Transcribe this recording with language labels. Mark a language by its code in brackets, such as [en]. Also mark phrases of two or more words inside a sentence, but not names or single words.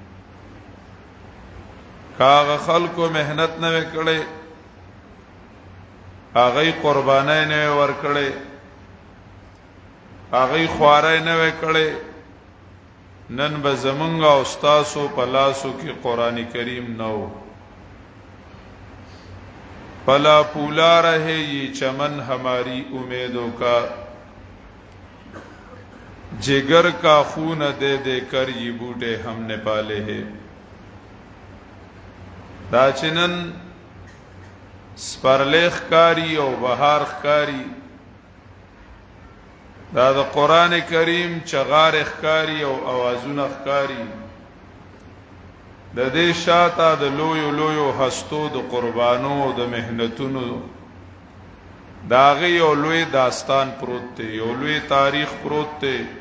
[ps] کاغه خلکو مهنت نه وکړي هغه قربانای نه ورکړي هغه خوارای نه وکړي نن به زمونږ استادو په لاسو کې قرآن کریم نو [ur] پلا پولا رہے یہ چمن ہماری امیدوں کا جگر کا خون دے دے کر یہ بوٹے ہم نے پالے ہیں. [ps] دا چنن سپرلیخ کاری او بهار کاری دا د قرآن کریم چغار اخکاری او اوازون اخکاری د دې شاته د لویو لویو هستو د قربانو د مهنتونو داغه یو لوی داستان پروت دی یو لوی تاریخ پروت دی.